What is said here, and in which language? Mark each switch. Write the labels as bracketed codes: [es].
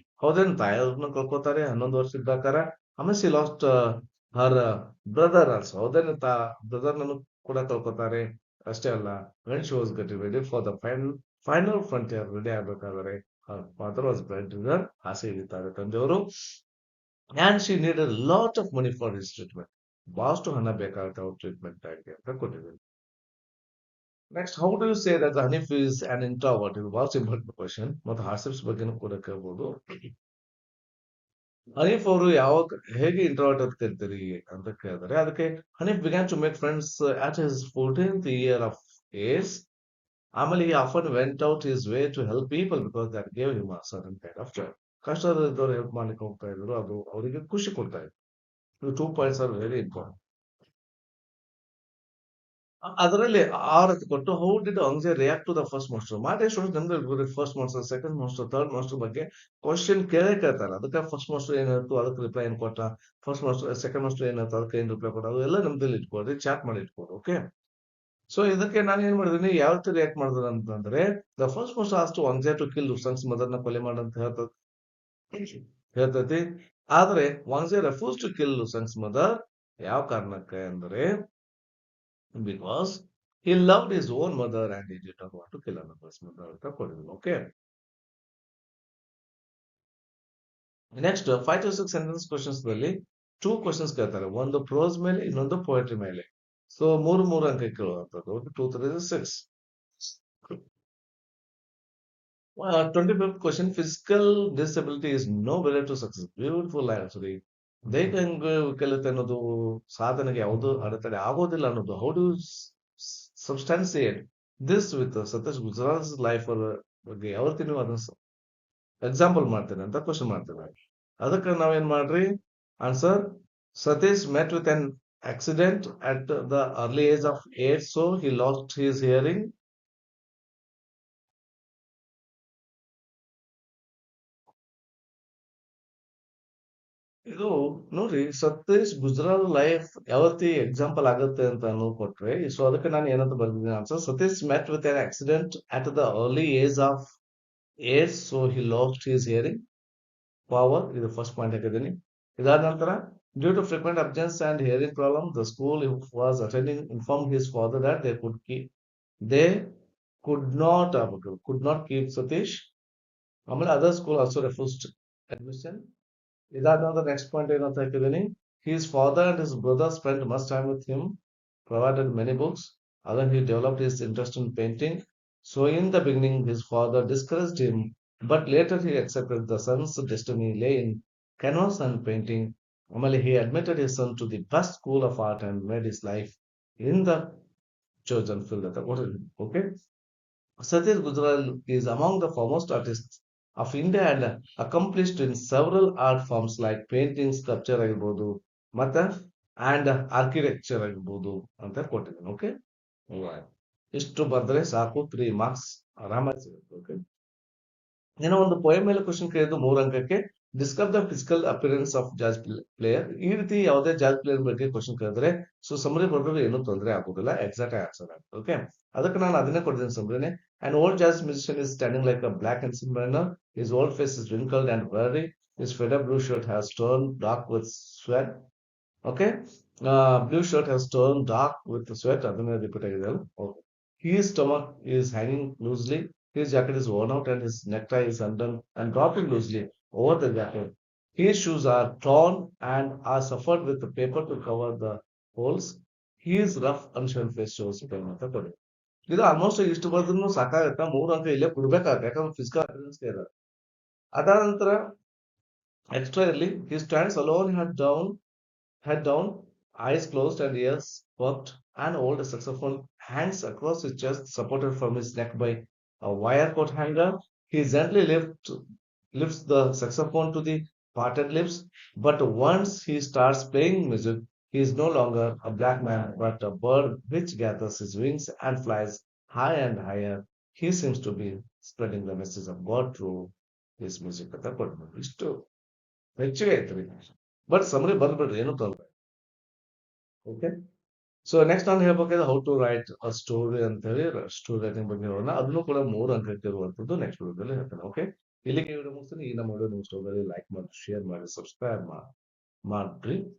[kn] ಹೌದೇನು, ತಾಯಿಯವ್ರನ್ನ ಕಳ್ಕೊತಾರೆ 11 ವರ್ಷ ಇದ್ದಾಕಾರ. ಆಮೇಲೆ [en] She lost her brother also. [kn] ಹೌದೇನು, ಬ್ರದರ್ ನನ್ನು ಕೂಡ ಕಳ್ಕೊತಾರೆ. ಅಷ್ಟೇ ಅಲ್ಲ, [en] when she was getting ready for the final frontier [kn] ready ಆಗ್ಬೇಕಾದ್ರೆ ಫಾದರ್ ವಾಸ್ ಬ್ಲಡ್ ಆಸೆ ಹಿಡಿತಾರೆ ತಂದೆಯವರು. [en] And she needed a lot of money for his treatment. [kn] ಬಹಳಷ್ಟು ಹಣ ಬೇಕಾಗುತ್ತೆ ಅವ್ರ ಟ್ರೀಟ್ಮೆಂಟ್ ಆಗಿ ಅಂತ ಕೊಟ್ಟಿದ್ದೀನಿ. Next, [en] How do you say that Hanif is an introvert? [kn] ಇದು ಬಹಳ ಇಂಪಾರ್ಟೆಂಟ್ ಕ್ವಶನ್. ಮತ್ತು ಹಾರ್ಸಿಪ್ಸ್ ಬಗ್ಗೆನೂ ಕೂಡ ಕೇಳ್ಬೋದು. ಹನೀಫ್ ಅವರು ಯಾವಾಗ ಹೇಗೆ ಇಂಟ್ರಾವರ್ಟ್ ಅಂತ ಕರಿತೀರಿ ಅಂತ ಕೇಳಿದರೆ, ಅದಕ್ಕೆ Hanif [en] Began to make friends at his 14th year of age. ಆಮೇಲೆ he often went out his way to help people because that gave him a certain kind of joy. [kn] ಕಷ್ಟದಲ್ಲಿದ್ದವ್ರು help ಮಾಡ್ಲಿಕ್ಕೆ ಹೋಗ್ತಾ ಇದ್ರು, ಅದು ಅವರಿಗೆ ಖುಷಿ ಕೊಡ್ತಾ ಇದ್ರು. [en] 2 points are very important. ಅದರಲ್ಲಿ 6 ಕೊಟ್ಟು how did Aungze react to the first master. [kn] ಮಾಟೆ student ನಮ್ದು first master, second master, third master ಬಗ್ಗೆ ಕ್ವಶನ್ ಕೇಳ್ತಾರೆ. ಅದಕ್ಕೆ ಫಸ್ಟ್ ಮಾಸ್ಟರ್ ಏನ್ ಹೇಳ್ತು, ಅದಕ್ಕೆ ರಿಪ್ಲೈ ಏನ್ ಕೊಟ್ಟ, ಫಸ್ಟ್ ಮಾಸ್ಟರ್ ಸೆಕೆಂಡ್ ಮಾಸ್ಟರ್ ಏನ್ ಹೇಳ್ತು, ಅದಕ್ಕೆ ಏನ್ ರಿಪ್ಲೈ ಕೊಟ್ಟ, ಅದು ಎಲ್ಲ ನಮ್ದಲ್ಲಿ ಇಟ್ಕೊಳ್ರಿ, ಚಾಟ್ ಮಾಡಿ ಇಟ್ಕೊಳ್ರಿ. ಓಕೆ, ಸೊ ಇದಕ್ಕೆ ನಾನು ಏನ್ ಮಾಡಿದೀನಿ, ಯಾವ ರೀತಿ ರಿಯಾಕ್ಟ್ ಮಾಡಿದ್ರೆ ಅಂತಂದ್ರೆ, [en] the first master asked Aungze to kill Rustan's [kn] ಮದರ್ನ ಕೊಲೆ ಮಾಡಂತ ಹೇಳ್ತೈತಿ. [en] ಆದ್ರೆ Aungze refuse to kill Rustan's mother. [kn] ಯಾವ ಕಾರಣಕ್ಕೆ ಅಂದ್ರೆ, [en] because he loved his own mother and he did not want to kill another's mother [kn] ಅಂತ ಕೊಟ್ಟಿದ್ದೀನಿ. Okay, next 5 to 6 sentence questions ನಲ್ಲಿ 2 ಕ್ವಶನ್ಸ್ ಕೇಳ್ತಾರೆ. ಒಂದು ಪ್ರೋಸ್ ಮೇಲೆ, ಇನ್ನೊಂದು ಪೋಯಟ್ರಿ ಮೇಲೆ. ಸೊ 3 ಅಂಕ ಕೇಳುವಂಥದ್ದು. 2 3 6. [en] 25th question, physical disability is no barrier to success. Beautiful answer. [kn] ದೈಹಿಕ ವಿಕಲತೆ ಅನ್ನೋದು ಸಾಧನೆಗೆ ಯಾವುದು ಅಡೆತಡೆ ಆಗೋದಿಲ್ಲ ಅನ್ನೋದು. [en] how do substantiate this with Satish Gujral's life [kn] ಬಗ್ಗೆ ಯಾವತ್ತಿ ನೀವು ಅದನ್ನ ಎಕ್ಸಾಂಪಲ್ ಮಾಡ್ತೇನೆ ಅಂತ ಕ್ವಶನ್ ಮಾಡ್ತೇನೆ. ಅದಕ್ಕೆ ನಾವೇನ್ ಮಾಡ್ರಿ, [en] Answer, Satish met with an accident at the early age of 8, so he lost his hearing. [kn] ಇದು ನೋಡ್ರಿ, ಸತೀಶ್ ಗುಜರಾಲ್ ಲೈಫ್ ಯಾವತ್ತಿ ಎಕ್ಸಾಂಪಲ್ ಆಗುತ್ತೆ ಅಂತ ಕೊಟ್ರೆ, ಸೊ ಅದಕ್ಕೆ ನಾನು ಏನಂತ ಬರ್ದಿದ್ದೀನಿ answer, [en] Satish met with an accident at the early age of Yes, so he lost his hearing power. [kn] ಇದು first point ಹಾಕಿದ್ದೀನಿ. ಇದಾದ ನಂತರ [en] Due to frequent absence and hearing problem the school was attending inform his father that they could not keep Satish. ಆಮೇಲೆ other school also refused admission. [kn] ಇದಾದ ನಂತರ next point ಏನಂತ ಹಾಕಿದ್ದೀನಿ, [en] His father and his brother spend much time with him, provided many books. Then he developed his interest in painting. So in the beginning, his father discouraged him, but later he accepted the son's destiny lay in canvas and painting. Amali, he admitted his son to the best school of art and made his life in the chosen field. Okay. Satish Gujral is among the foremost artists of India and accomplished in several art forms like painting, sculpture [kn] ಆಗಿರ್ಬೋದು ಮತ್ತೆ [en] and architecture [kn] ಆಗಿರ್ಬೋದು ಅಂತ ಕೊಟ್ಟಿದ್ದೀನಿ. Okay, ಇಷ್ಟು ಬರೆದ್ರೆ ಸಾಕು, 3 marks ಆರಾಮಾಗಿ ಸಿಗುತ್ತೆ. ಓಕೆ, ಏನೋ ಒಂದು ಪೋಯಮ್ ಮೇಲೆ ಕ್ವಶನ್ ಕೇಳಿದ್ದು 3 ಅಂಕಕ್ಕೆ. [en] Describe the physical appearance of jazz player. [kn] ಈ ರೀತಿ ಯಾವುದೇ ಜಾಜ್ ಪ್ಲೇಯರ್ ಬಗ್ಗೆ ಕ್ವಶನ್ ಕೇಳಿದ್ರೆ ಸೊ ಸಮರಿ ಬರೆದ್ರೆ ಏನೂ ತೊಂದರೆ ಆಗೋದಿಲ್ಲ, ಎಕ್ಸಾಕ್ಟ್ ಆನ್ಸರ್ ಆಗುತ್ತೆ. ಓಕೆ, ಅದಕ್ಕೆ ನಾನು ಅದನ್ನೇ ಕೊಡ್ತೀನಿ ಸಮರಿನೇ. [en] An old jazz musician is standing like a black and silver manner. His old face is wrinkled and weary. His faded blue shirt has turned dark with sweat. Okay, blue shirt has turned dark with sweat. [kn] ಅದನ್ನೇ repeat ಆಗಿದೆ. [en] Okay. His stomach is hanging loosely. His jacket is worn out and his necktie is undone and dropping loosely over the jacket. His shoes are torn and are suffered with the paper to cover the holes. His rough, unshaven face shows pain [kn] ಅಂತ ಕೊಡಿ. ಇದು almost ಇಷ್ಟು ಬರ್ದ್ರು ಸಾಕಾಗತ್ತಾ? 3 ಅಂಕ ಇಲ್ಲೇ ಕೊಡ್ಬೇಕಾಗತ್ತೆ, ಯಾಕಂದ್ರೆ physical appearance ಇದೆ. ಅದಾದ ನಂತರ ಎಕ್ಸ್ಟ್ರಾ ಇರಲಿ. [en] He stands alone, head down, eyes closed and ears cocked. An old saxophone hangs across his chest, supported from his neck by a wire coat hanger. He gently lifts the saxophone to the parted lips, but once he starts playing music, he is no longer a black man, but a bird which gathers his wings and flies high and higher. He seems to be spreading the message of God through his music. [kn] ಅಂತ ಕೊಡ್ಬೋದು. ಇಷ್ಟು ಹೆಚ್ಚಿಗೆ ಐತ್ರಿ, but summary ಬರ್ಬಿಡ್ರಿ, ಏನು ತೊಂದ್ರೆ. Okay, so next ನಾನು ಹೇಳ್ಬೇಕಾದ್ರೆ [en] how to write a story [kn] ಅಂತ ಹೇಳಿ ಸ್ಟೋರಿ ರೈಟಿಂಗ್ ಬಗ್ಗೆ ನೋಡೋಣ. ಅದನ್ನು ಕೂಡ 3 ಅಂಕಕ್ಕೆ ಇರುವಂತದ್ದು ನೆಕ್ಸ್ಟ್ ವಿಡಿಯೋದಲ್ಲಿ ಹೇಳ್ತೇನೆ. ಓಕೆ, ಇಲ್ಲಿಗೆ ವಿಡಿಯೋ ಮುಗಿಸ್ತೀನಿ. ಈ ನಮ್ಮ ವಿಡಿಯೋ ನಿಮ್ಮ ಸ್ಟೋರಿಯಲ್ಲಿ ಲೈಕ್ ಮಾಡಿ, ಶೇರ್ ಮಾಡಿ, ಸಬ್ಸ್ಕ್ರೈಬ್ ಮಾಡ್ರಿ.